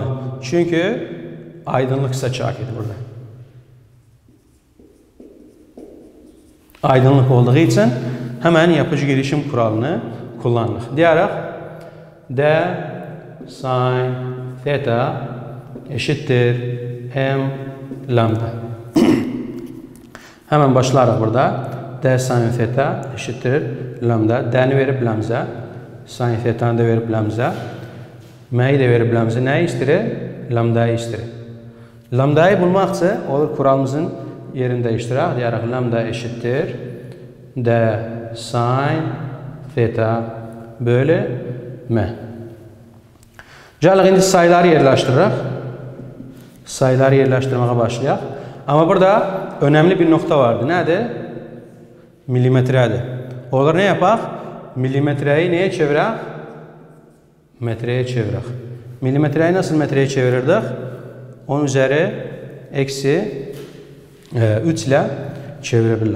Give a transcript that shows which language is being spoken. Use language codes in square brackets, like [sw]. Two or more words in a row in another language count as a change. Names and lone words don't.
[tr] Çünkü aydınlık saçak idi burada. Aydınlık olduğu için hemen yapıcı girişim kuralını kullanırıq. Deyərək D sin theta eşittir m lambda. [az] Hemen başlarıq burada. [tr] D sin theta eşittir lambda. [az] D'ni verib biləmizə. Sin theta'nı da verib biləmizə. M'yi de verib biləmizə. Nəyi istəyir? Lambdayı istəyir. Lambdayı bulmaq üçün olur kuralımızın yerini değiştirək. [tr] Deyərək lambda eşittir D sin theta bölü M. [az] Gələk indi sayıları yerləşdirək. Sayıları yerləşdirməyə başlayaq. [tr] Ama burada önemli bir nokta vardı. [az] Nədir? Milimetredir. Olur ne yapaq? Milimetreyi neye çevirək? Metreye çevirək. [tr] Milimetreyi nasıl metreye çevirirdik? 10 üzeri eksi 3 ile çevirebildik.